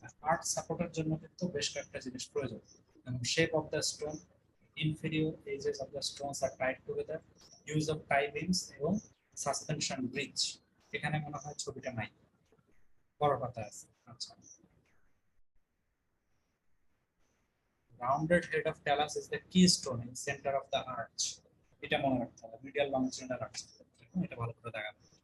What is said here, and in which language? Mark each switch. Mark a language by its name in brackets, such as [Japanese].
[Bangla] Art সাপোর্টের জন্য কিন্তু বেশ কয়েকটা জিনিস প্রয়োজন, shape of the stone, inferior edges of the Stones আর Tide together, use of tie beans এবং সাসপেনশন ব্রিজ। এখানে মনে হয় ছবিটা নাই, বড় পাতা আছে। [English] আচ্ছা, rounded head of talus is the keystone in center of the arch। [Bangla] এটা মনে রাখতে হবে, মিডিয়াল লংজিটিউডাল আর্চ, এটা ভালো করে দেখাবো।